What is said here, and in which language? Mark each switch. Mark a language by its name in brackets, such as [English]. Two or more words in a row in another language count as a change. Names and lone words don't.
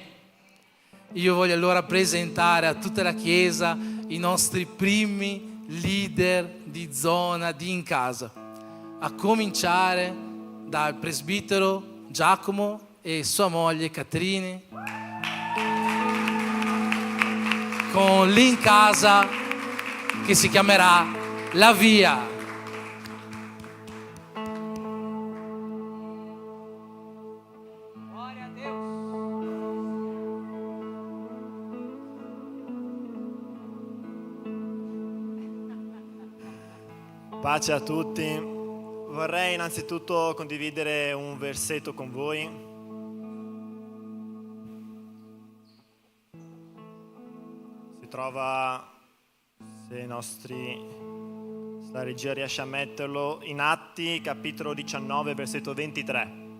[Italian] Io voglio allora presentare a tutta la Chiesa i nostri primi leader di zona di In Casa, a cominciare dal presbitero Giacomo e sua moglie Caterine, con l'In Casa che si chiamerà La Via. [Portuguese] Glória a Deus. [Italian] Pace a tutti. Vorrei innanzitutto condividere un versetto con voi. Trova, se la regia riesce a metterlo, in Atti capitolo 19 versetto 23.